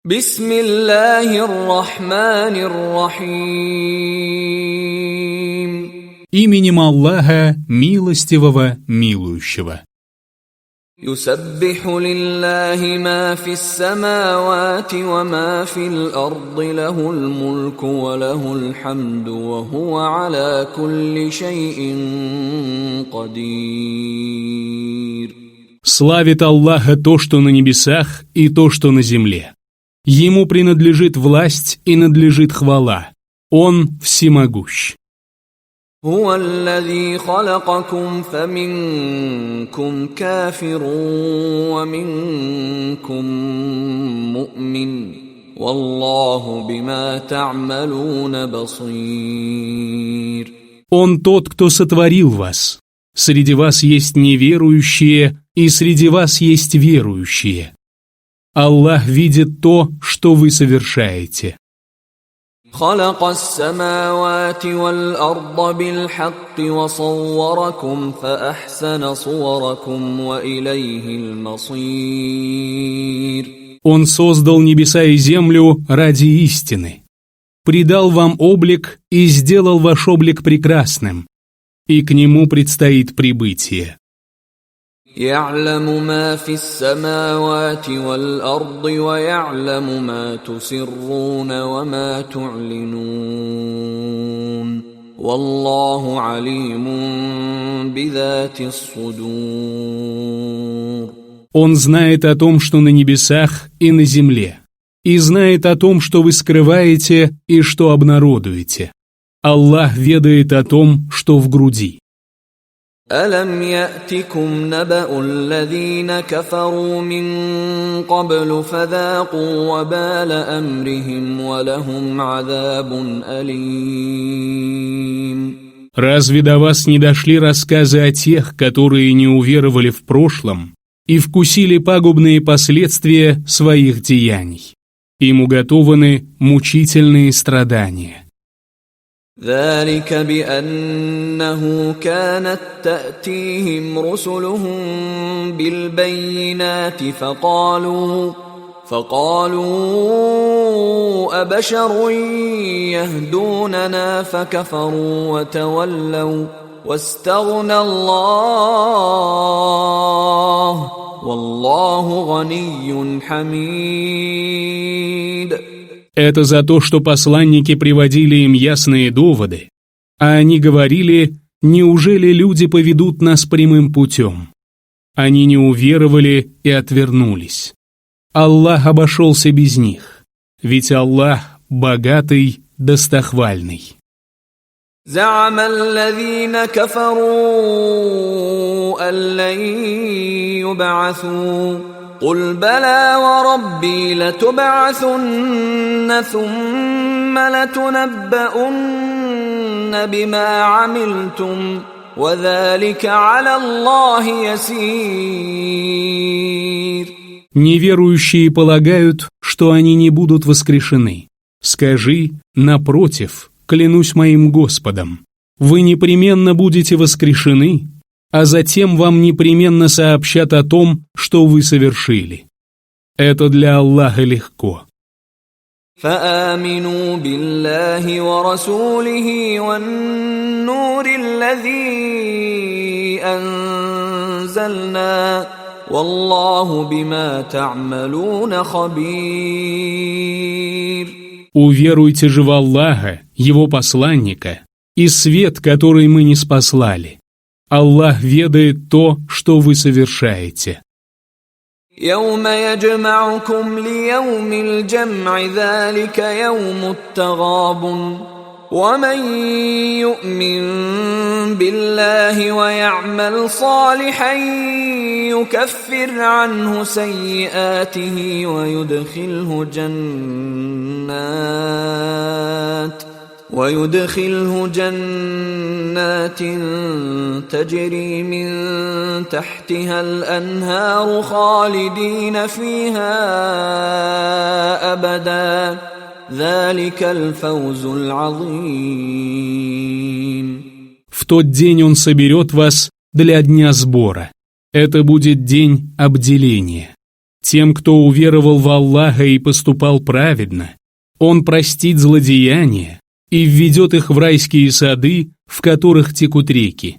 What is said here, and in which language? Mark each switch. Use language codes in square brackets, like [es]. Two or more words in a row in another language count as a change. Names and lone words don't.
[ar] بسم الله الرحمن الرحيم. [ru] Именем Аллаха, милостивого, милующего. [ar] يسبح لله ما في السماوات وما في الأرض له الملك وله الحمد وهو على كل شيء قدير. [ru] Славит Аллаха то, что на небесах, и то, что на земле. Ему принадлежит власть и надлежит хвала. Он всемогущ. [ar] هو الذي خلقكم فمنكم كافر ومنكم مؤمن والله بما تعملون بصير. [ru] Он тот, кто сотворил вас. Среди вас есть неверующие, и среди вас есть верующие. Аллах видит то, что вы совершаете. [ar] خلق السماوات والأرض بالحق وصوركم فأحسن صوركم وإليه المصير. [ru] Он создал небеса и землю ради истины, придал вам облик и сделал ваш облик прекрасным, и к нему предстоит прибытие. [ar] يعلم ما في السماوات والأرض ويعلم ما تسرون وما تعلنون والله عليم بذات الصدور. [ru] Он знает о том, что на небесах и на земле, и знает о том, что вы скрываете и что обнародуете. Аллах ведает о том, что в груди. [ar] ألم يأتكم نبأ الذين كفروا من قبل فذاقوا وبال أمرهم ولهم عذاب أليم. [ru] Разве до вас не дошли рассказы о тех, которые не уверовали в прошлом и вкусили пагубные последствия своих деяний? Им уготованы мучительные страдания. [ar] ذلك بأنه كانت تأتيهم رسلهم بالبينات فقالوا أبشر يهدوننا فكفروا وتولوا واستغنى الله والله غني حميد. [ru] Это за то, что посланники приводили им ясные доводы, а они говорили: неужели люди поведут нас прямым путем? Они не уверовали и отвернулись. Аллах обошелся без них, ведь Аллах богатый, достохвальный. [ar] زعم الذين كفروا أن لن يبعثوا قل بلى وربي لتبعثن ثم لتنبؤن بما عملتم وذلك على الله يسير. [ru] Неверующие полагают, что они не будут воскрешены. Скажи: напротив, клянусь моим Господом, вы непременно будете воскрешены, а затем вам непременно сообщат о том, что вы совершили. Это для Аллаха легко. [ar] فآمنوا بالله ورسوله والنور الذي أنزلنا والله بما تعملون خبير. [ru] Уверуйте же в Аллаха, Его посланника, и свет, который мы ниспослали. Аллах ведает то, что вы совершаете. [ar] يوم يجمعكم ليوم الجمع ذلك يوم التغابن ومن يؤمن بالله ويعمل صالحا يكفر عنه سيئاته ويدخله جنات تجري من تحتها الأنهار خالدين فيها أبدا ذلك الفوز العظيم. [ru] В тот день Он соберет вас для дня сбора. Это будет день обделения. Тем, кто уверовал в Аллаха и поступал праведно, Он простит злодеяния и введет их в райские сады, в которых текут реки.